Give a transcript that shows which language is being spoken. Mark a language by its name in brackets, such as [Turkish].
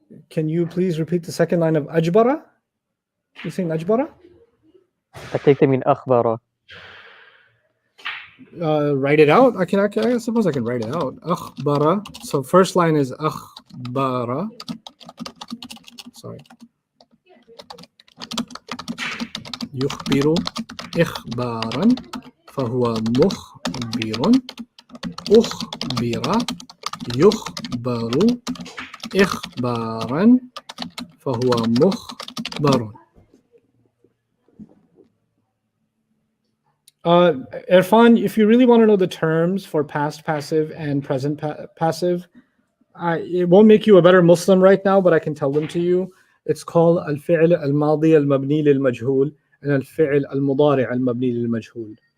[English] Can you please repeat the second line of ajbara? You saying ajbara? I take them in akhbara. Write it out. I suppose I can write it out. Akhbara. So first line is akhbara. Sorry. [Arabic] يخبر إخبارا فهو مخبر أخبر يخبر إخبارا فهو مخبر. [English] Irfan, if you really want to know the terms for past passive and present passive, it won't make you a better Muslim right now, but I can tell them to you. It's called al-fi'l al-madi al-mabni lil-majhul and al-fi'l al-mudari al-mabni lil-majhul.